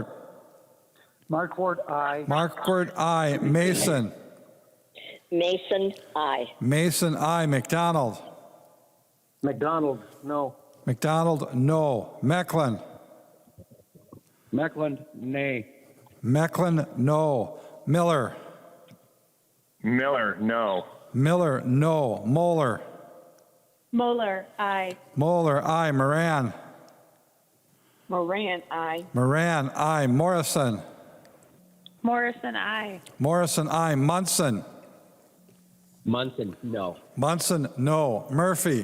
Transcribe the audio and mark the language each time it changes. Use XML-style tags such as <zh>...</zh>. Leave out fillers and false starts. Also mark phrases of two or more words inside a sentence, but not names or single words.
<en>Markward, aye. Marquardt, aye. Mason. Mason, aye. Mason, aye. McDonald. McDonald, no. McDonald, no. Mecklin. Meckland, nay. Mecklin, no. Miller. Miller, no. Miller, no. Moeller. Moeller, aye. Moeller, aye. Moran. Moran, aye. Moran, aye. Morrison. Morrison, aye. Morrison, aye. Munson. Munson, no. Munson, no. Murphy.</en>